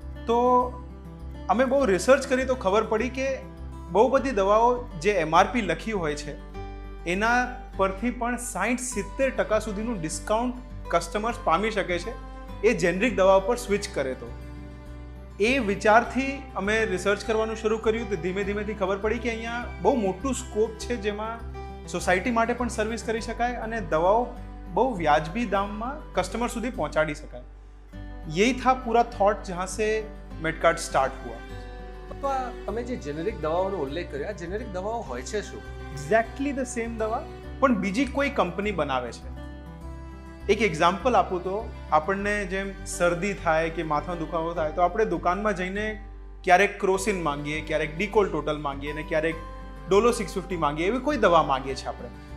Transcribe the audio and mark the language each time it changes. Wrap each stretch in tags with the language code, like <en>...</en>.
<gu>તો અમે બહુ રિસર્ચ કરી તો ખબર પડી કે બહુ બધી દવાઓ જે MRP લખી હોય છે એના પરથી પણ 60-70% સુધીનું ડિસ્કાઉન્ટ કસ્ટમર્સ પામી શકે છે એ જેનરિક દવા પર સ્વિચ કરે તો. એ વિચારથી અમે રિસર્ચ કરવાનું શરૂ કર્યું તો ધીમે ધીમેથી ખબર પડી કે અહીંયા બહુ મોટું સ્કોપ છે જેમાં સોસાયટી માટે પણ સર્વિસ કરી શકાય અને દવાઓ બહુ વ્યાજબી દામમાં કસ્ટમર સુધી પહોંચાડી શકાય.</gu> <hi>યही था पूरा थॉट जहाँ से मेडकार्ट स्टार्ट हुआ.</hi> <gu>તો આ તમે જે જેનેરિક દવાઓનો ઉલ્લેખ કર્યો, આ જેનેરિક દવાઓ હોય છે શું? એક્ઝેક્ટલી ધ સેમ દવા પણ બીજી કોઈ કંપની બનાવે છે. એક એક્ઝામ્પલ આપું તો આપણને જેમ શરદી થાય કે માથાનો દુખાવો થાય તો આપણે દુકાનમાં જઈને ક્યારેક ક્રોસિન માંગીએ, ક્યારેક ડીકોલ ટોટલ માંગીએ અને ક્યારેક ડોલો 650 માંગીએ, એવી કોઈ દવા માંગીએ છીએ આપણે.</gu>